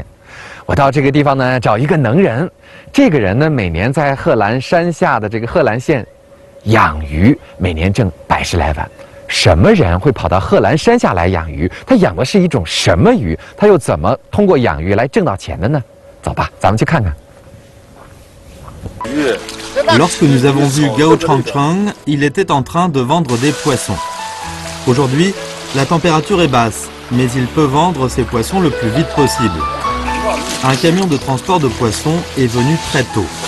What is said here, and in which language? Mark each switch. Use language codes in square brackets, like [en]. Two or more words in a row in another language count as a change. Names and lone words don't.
[zh] 我到这个地方呢，找一个能人。这个人呢，每年在贺兰山下的这个贺兰县养鱼，每年挣100来万。什么人会跑到贺兰山下来养鱼？他养的是一种什么鱼？他又怎么通过养鱼来挣到钱的呢？走吧，咱们去看看。 [fr] Lorsque nous avons vu Gao Chang Chang, il était en train de vendre des poissons. Aujourd'hui, la température est basse, mais il peut vendre ses poissons le plus vite possible. Un camion de transport de poissons est venu très tôt.